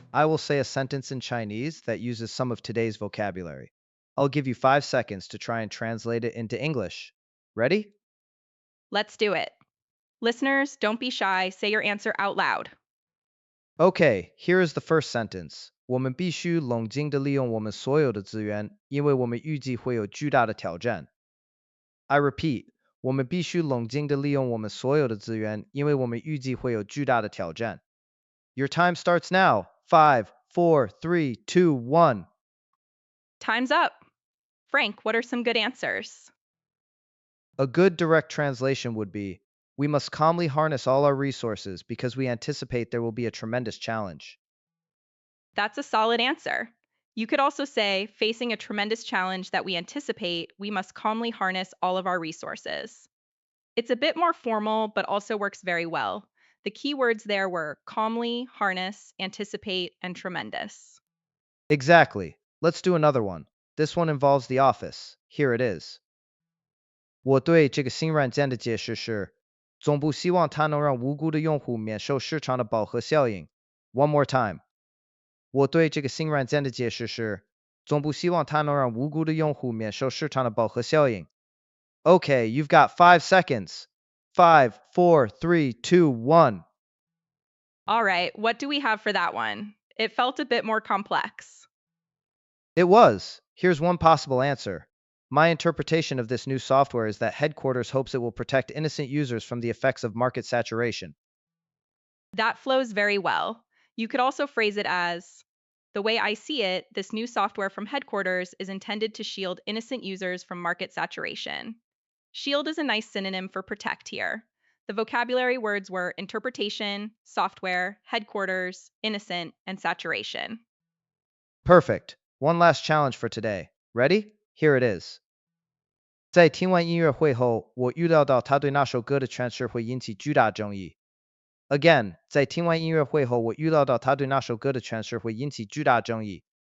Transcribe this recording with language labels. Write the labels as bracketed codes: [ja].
[en] I will say a sentence in Chinese that uses some of today's vocabulary. I'll give you 5 seconds to try and translate it into English. Ready? Let's do it. Listeners, don't be shy, say your answer out loud. Okay, here is the first sentence. [zh] 我们必须冷静地利用我们所有的资源，因为我们预计会有巨大的挑战。 [en] I repeat, [zh] 我们必须冷静地利用我们所有的资源，因为我们预计会有巨大的挑战。 [en] Your time starts now. 5, 4, 3, 2, 1. Time's up. Frank, what are some good answers? A good direct translation would be, we must calmly harness all our resources because we anticipate there will be a tremendous challenge. That's a solid answer. You could also say, facing a tremendous challenge that we anticipate, we must calmly harness all of our resources. It's a bit more formal, but also works very well. The key words there were calmly, harness, anticipate, and tremendous. Exactly. Let's do another one. This one involves the office. Here it is. [zh] 我对这个新软件的解释是，总部希望它能让无辜的用户免受市场的饱和效应。 [en] One more time. [zh] 我对这个新软件的解释是，总部希望它能让无辜的用户免受市场的饱和效应。 [en] Okay, you've got 5 seconds. 5, 4, 3, 2, 1. All right, what do we have for that one? It felt a bit more complex. It was. Here's one possible answer. My interpretation of this new software is that headquarters hopes it will protect innocent users from the effects of market saturation. That flows very well. You could also phrase it as, the way I see it, this new software from headquarters is intended to shield innocent users from market saturation. Shield is a nice synonym for protect here. The vocabulary words were interpretation, software, headquarters, innocent, and saturation. Perfect. One last challenge for today. Ready? Here it is. [zh] 在听完音乐会后，我预料到他对那首歌的诠释会引起巨大争议。 [en] Again, [zh] 在听完音乐会后，我预料到他对那首歌的诠释会引起巨大争议。